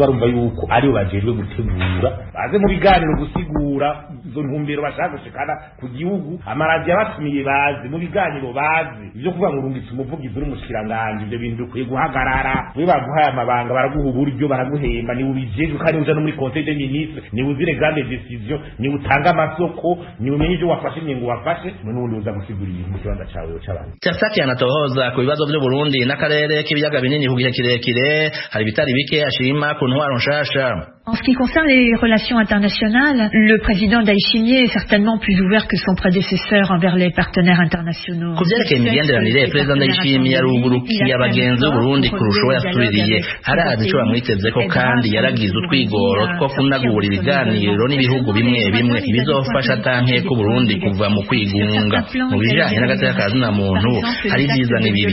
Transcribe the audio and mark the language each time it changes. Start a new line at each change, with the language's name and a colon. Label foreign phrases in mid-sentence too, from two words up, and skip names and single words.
Rundi: barumva yuko ari bajejwe gutegura baze mu biganiro gusigura izo ntumbero bashaka gushikana ku gihugu amaradi yabatumiye baze mu biganiro baze ivyo kuvuga ngo urungitse umuvugizi n'umushikiranganje ivyo bintu bikwiye guhagarara we baguhaye amabanga baraguha uburyo baraguhemba ni ubijejwe kandi uja no muri
French: conseil des ministres
Rundi: ni uzire
French: grande décision
Rundi: ni utanga amasoko ni umenye ivyo wafashe ingingo wafashe n'ubundi uza gusigura ibintu mu kibanza cawe c'abantu. Tsaki anatohoza ku bibazo by'u Burundi n'akarere k'ibiyaga binini ku gihe kirekire hari bitari bike ashima ku ntwaro nshasha.
French: En ce qui concerne les relations internationales, le président Ndayishimiye est certainement plus ouvert que son prédécesseur envers les partenaires internationaux.
Rundi: Kuvyerekeye imigenderanire Perezida Ndayishimiye yarugurukiye abagenzi b'Uburundi kurusha uwo yasubiriye arazi ico bamwitezeko kandi yaragize utwigoro two kunagura ibiganiro n'ibihugu bimwe bimwe ibizofasha tanke ko Burundi kuva mu kwigunga mu bijanye n'agateka kazina muntu hari vyiza n'ibibi.